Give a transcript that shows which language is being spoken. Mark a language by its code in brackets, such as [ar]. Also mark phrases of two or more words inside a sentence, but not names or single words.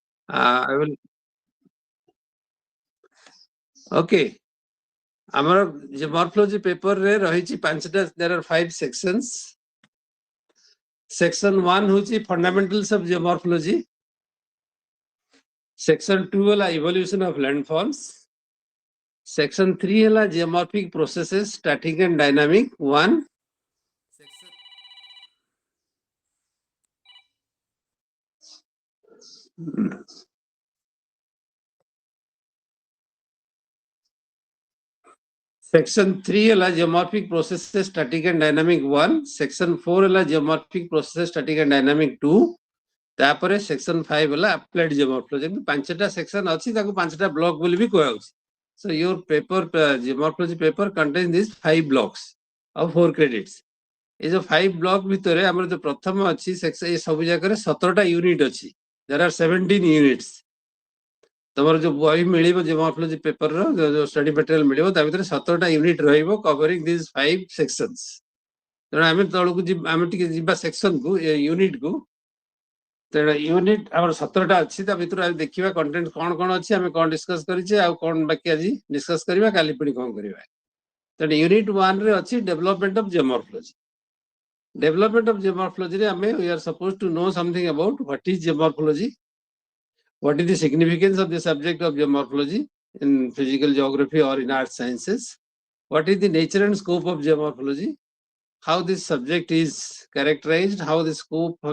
[en] I will. Okay. [or] ଆମର [en] morphology paper [or] ରେ ରହିଛି ପାଞ୍ଚଟା. [en] There are 5 sections. Section 1 ହଉଛି fundamentals of geomorphology. Section 2 ହେଲା evolution of landforms. Section 3 ହେଲା geomorphic processes, static and dynamic 1. Section 3 ହେଲା geomorphic processes, static and dynamic 1. Section 4 ହେଲା geomorphic processes, static and dynamic 2. ତାପରେ section 5 ହେଲା applied geomorphology. [or] ଯେମିତି ପାଞ୍ଚଟା section ଅଛି ତାକୁ ପାଞ୍ଚଟା block ବୋଲି ବି କୁହାଯାଉଛି. [en] So your paper, geomorphology paper contains these 5 blocks of 4 credits. [or] ଏ ଯୋଉ 5 block ଭିତରେ ଆମର ଯୋଉ ପ୍ରଥମ ଅଛି ଏ ସବୁ ଜାଗାରେ 17ଟା ୟୁନିଟ୍ ଅଛି. [en] There are 17 units. [or] ତମର ଯୋଉ ବହି ମିଳିବ [en] geomorphology paper [or] ର ଯୋଉ [en] study material [or] ମିଳିବ ତା ଭିତରେ 17ଟା ୟୁନିଟ୍ ରହିବ [en] covering these 5 sections. [or] ତେଣୁ ଆମେ ତଳକୁ ଆମେ ଟିକେ ଯିବା section କୁ, ୟୁନିଟ୍ କୁ. ତେଣୁ ୟୁନିଟ୍ ଆମର 17ଟା ଅଛି, ତା ଭିତରୁ ଆମେ ଦେଖିବା କଣ୍ଟେଣ୍ଟ କ'ଣ କ'ଣ ଅଛି, ଆମେ କ'ଣ ଡିସ୍କସ୍ କରିଛେ, ଆଉ କ'ଣ ବାକି ଆଜି ଡିସ୍କସ୍ କରିବା, କାଲି ପୁଣି କ'ଣ କରିବା. ତେଣୁ ୟୁନିଟ୍ 1 ରେ ଅଛି [en] development of geomorphology. Development of geomorphology, we are supposed to know something about what is geomorphology, what is the significance of the subject of geomorphology in physical geography or in earth sciences, what is the nature and scope of geomorphology, how this subject is characterized, how the scope